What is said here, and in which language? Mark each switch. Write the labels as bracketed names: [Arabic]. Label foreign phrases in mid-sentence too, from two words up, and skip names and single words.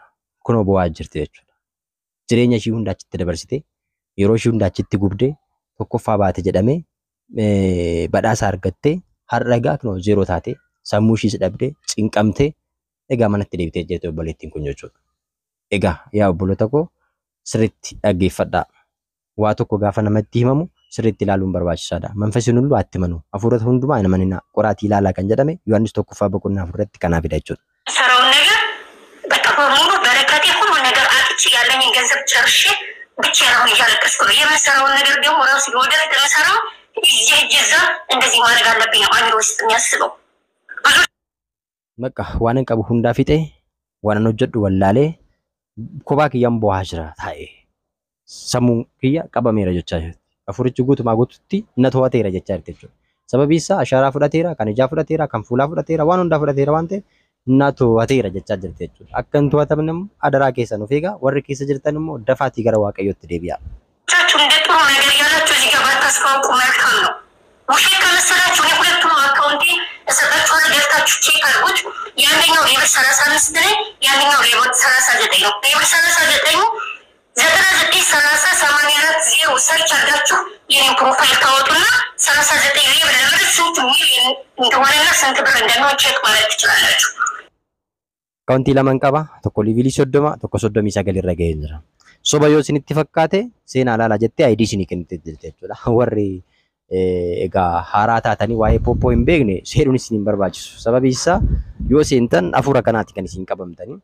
[Oromo] Kunoo bu'aa jirti jechuudha. Jireenya ishii hunda achitti dabarsite yeroo ishii hunda achitti gubdee tokkoffaa baate jedhamee badhaasa argattee har'a egaa kunoo zeeroo taate sammuu ishiis dhabdee cinqamtee egaa manatti deebitee jirti obboleettiin kun jechuudha. Egaa yaa obboloota koo sirriitti dhaggeeffadhaa. Waa tokko gaafa namatti himamu sirriitti ilaaluun barbaachisaadha. [Amharic] መንፈስን ሁሉ አትመኑ [Oromo] hafuurota hundumaa hin maninaa qoraatii ilaalaa kan jedhame Yohaannis tokkoffaa boqonnaa afurratti kanaafidha jechuudha. [Amharic] ሰራውን ነገር በቃ በሙሉ በረከቴ ሁሉ ነገር አጥቼ ያለኝን ገንዘብ ጨርሼ ብቻዬን አሁን እያለቀስኩ ነው። የምሰራውን ነገር ደግሞ ራሱ ወደፊት የምሰራው እዛ እንደዚህ ማድረግ አለብኝ ነው አእምሮ ውስጥ የሚያስበው። [Oromo] Bakka waan hin qabu hundaa fixee waan hin hojjedhu wallaalee kophaa kiyyaan bu'aa jira taa'ee sammuun kiyya qabameera jechaa jirti. Afurichi guutumaa guututti na to'ateera jechaa jirti jechuudha. Sababii isaa ashaaraa fudhateera, kan ijaa fudhateera, kan fuulaa fudhateera, waan hundaa fudhateera waan ta'eef na to'ateera jechaa jirti jechuudha. Akka hin to'atamne immoo adaraa keessan of eegaa warri keessa jirtan immoo dafaatii gara waaqayyootti deebi'aa. [Amharic] እንደ ጥሩ ነገር ያላችሁ እዚህ ጋር ባታስታውቁ መልካም ነው። ውሸት ከመሰላችሁ እኔ ሁለቱም አካውንቴ እሰጣችኋለሁ፣ ገብታችሁ ቼክ አድርጉት። ያንኛው ሌበር 35 ላይ ያንኛው ሌበር 39 ነው። ሌበር 39 993084 ሰርች አድርጋችሁ የኔን ፕሮፋይል ታወጡና 39 ሌበር ለምን ስንት ሚሊዮን እንደሆነና ስንት ብር እንደሆነ ቼክ ማለት ትችላላችሁ። [Oromo] Kauntii lamaan qaba. Tokko liivilii 30, tokko 39 irra ga'ee jira. Soba yoo isinitti fakkaate seenaa ilaalaa jettee ID isinii kennite jechuudha. Warri egaa haaraa taatanii waa'ee poppoo hin beekne seenuun isin hin barbaachisu. Sababii isaa yoo seentan hafuura kanaatti kan isin qabamtanii.